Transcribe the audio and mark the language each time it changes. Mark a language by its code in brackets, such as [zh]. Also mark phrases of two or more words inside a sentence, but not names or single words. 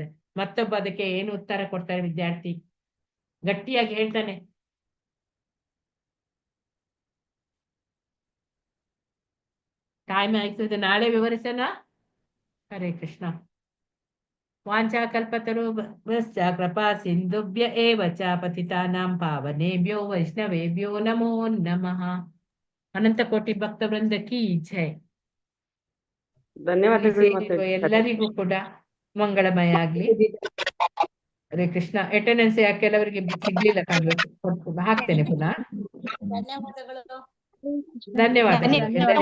[kn] ಮತ್ತೊಬ್ಬ ಅದಕ್ಕೆ ಏನು ಉತ್ತರ ಕೊಡ್ತಾರೆ ವಿದ್ಯಾರ್ಥಿ, ಗಟ್ಟಿಯಾಗಿ ಹೇಳ್ತಾನೆ, ಟೈಮ್ ಆಯ್ತದೆ, ನಾಳೆ ವಿವರಿಸೋಣ. [sa] ಹರೇ ಕೃಷ್ಣ. ವಾಂಛಾಕಲ್ಪತರು ಕೃಪಾ ಸಿಂಧುಭ್ಯ ಏವ ಚ ಪತಿತಾನಾಂ ಪಾವನೇಭ್ಯೋ ವೈಷ್ಣವೇಭ್ಯೋ ನಮೋ ನಮಃ. [hi] अनंत कोटि भक्त वृंद की जय. [kn] ಧನ್ಯವಾದಗಳು. ಎಲ್ಲರಿಗೂ ಕೂಡ ಮಂಗಳಮಯ ಆಗ್ಲಿ. [sa] ಹರೇ ಕೃಷ್ಣ. [kn] ಅಟೆಂಡೆನ್ಸ್ ಕೆಲವರಿಗೆ ಸಿಗ್ಲಿಲ್ಲ ಕಾಣ್ಬೇಕು, ಹಾಕ್ತೇನೆ ಪುನಃ. ಧನ್ಯವಾದಗಳು. ಧನ್ಯವಾದಗಳು ಎಲ್ಲರಿಗೂ